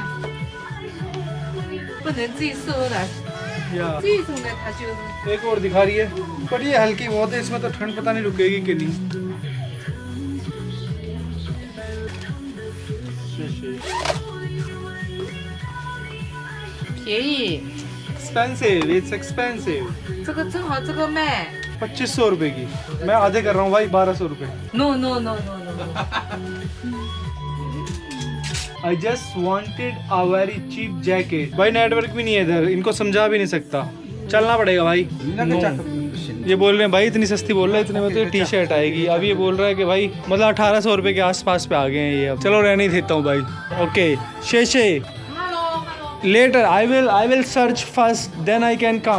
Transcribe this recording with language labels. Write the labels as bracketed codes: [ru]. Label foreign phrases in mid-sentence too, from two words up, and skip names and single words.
[hi] एक और दिखा रही है, पर ये हल्की बहुत है, इसमें तो ठंड पता नहीं रुकेगी कि नहीं। [en] Expensive, it's expensive. [zh] 这个正好这个卖 [hi] 2500 रुपए की, मैं आधे कर रहा हूँ भाई 1200 रुपए। [en] ，no no no no no， I just wanted a very cheap jacket। [hi] भाई नेटवर्क भी नहीं है इधर, इनको समझा भी नहीं सकता, चलना पड़ेगा भाई। [en] No। [hi] ये बोल रहे हैं भाई इतनी सस्ती बोल रहा है, इतने में तो टी शर्ट आएगी। अब ये बोल रहा है कि भाई मतलब 1800 रुपये के आसपास पे आ गए हैं ये। अब चलो रहने ही देता हूँ भाई। ओके शेशे, [en] later I will search first then I can come.